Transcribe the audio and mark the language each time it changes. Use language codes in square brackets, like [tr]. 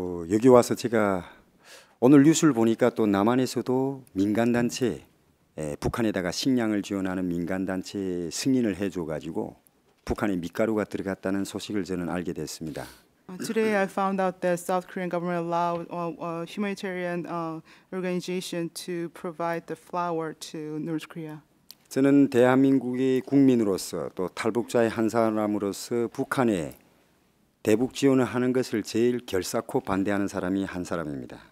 [ko] 여기 와서 제가 오늘 뉴스를 보니까 또 남한에서도 민간단체, 북한에다가 식량을 지원하는 민간단체 승인을 해줘가지고 북한에 밀가루가 들어갔다는 소식을 저는 알게 됐습니다. [en] Today I found out that South Korean government allowed a humanitarian organization to provide the flour to North Korea. [ko] 저는 대한민국의 국민으로서 또 탈북자의 한 사람으로서 북한에 대북 지원을 하는 것을 제일 결사코 반대하는 사람이 한 사람입니다.